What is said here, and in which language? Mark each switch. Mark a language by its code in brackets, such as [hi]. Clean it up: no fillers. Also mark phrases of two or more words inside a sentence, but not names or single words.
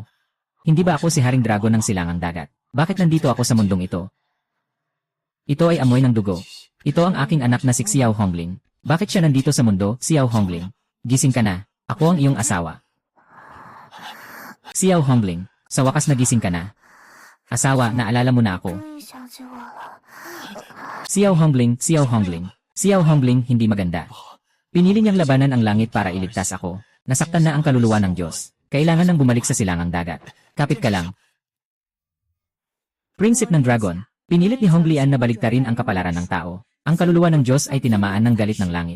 [tl] Hindi ba ako si Haring Dragon ng Silangang Dagat? Bakit nandito ako sa mundong ito? Ito ay amoy ng dugo. Ito ang aking anak na si Xiao Hongling. Bakit siya nandito sa mundo, Xiao Hongling? Gising ka na. Ako ang iyong asawa. Xiao Hongling, sa wakas nagising ka na. Asawa, naalala mo na ako. [zh] 终于想起我了。 [tl] Xiao Hongling, Xiao Hongling. Xiao Hongling, hindi maganda. Pinili niyang labanan ang langit para iligtas ako. Nasaktan na ang kaluluwa ng Diyos. Kailangan nang bumalik sa Silangang Dagat. Kapit ka lang. Prinsip ng Dragon. Pinilit ni Honglian na baligtarin ang kapalaran ng tao. Ang kaluluwa ng Diyos ay tinamaan ng galit ng langit.